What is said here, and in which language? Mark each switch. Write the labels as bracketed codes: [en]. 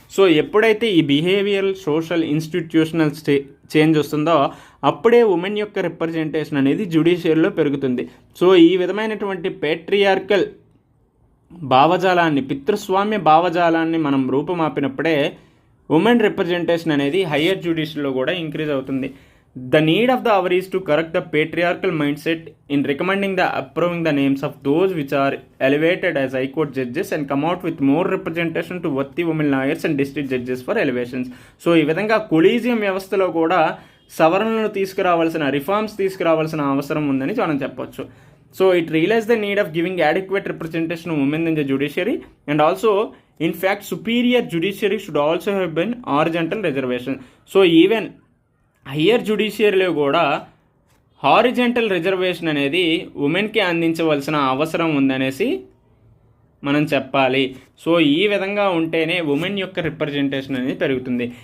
[te] So ఎప్పుడైతే ఈ behavioural, social, institutional change వస్తుందో అప్పుడే ఉమెన్ యొక్క రిప్రజెంటేషన్ అనేది జ్యుడిషియరీలో పెరుగుతుంది. సో ఈ విధమైనటువంటి పేట్రియార్కల్ భావజాలాన్ని, పితృస్వామ్య భావజాలాన్ని మనం రూపుమాపినప్పుడే ఉమెన్ రిప్రజెంటేషన్ అనేది హయ్యర్ జ్యుడిషియరీలో కూడా ఇంక్రీజ్ అవుతుంది. [en] The need of the hour is to correct the patriarchal mindset in recommending the approving the names of those which are elevated as High Court judges and come out with more representation to worthy women lawyers and district judges for elevations. [te] So ఈ విధంగా collegium వ్యవస్థలో కూడా సవరణలు తీసుకురావాల్సిన, reforms తీసుకురావాల్సిన అవసరం ఉందని మనం చెప్పొచ్చు. [en] So it realized the need of giving adequate representation of women in the judiciary and also in fact superior judiciary should also have been horizontal reservation. [te] So even higher జ్యుడిషియరీలో కూడా హారిజాంటల్ రిజర్వేషన్ అనేది ఉమెన్కి అందించవలసిన అవసరం ఉందనేసి మనం చెప్పాలి. So ఈ విధంగా ఉంటేనే ఉమెన్ యొక్క రిప్రజెంటేషన్ అనేది పెరుగుతుంది.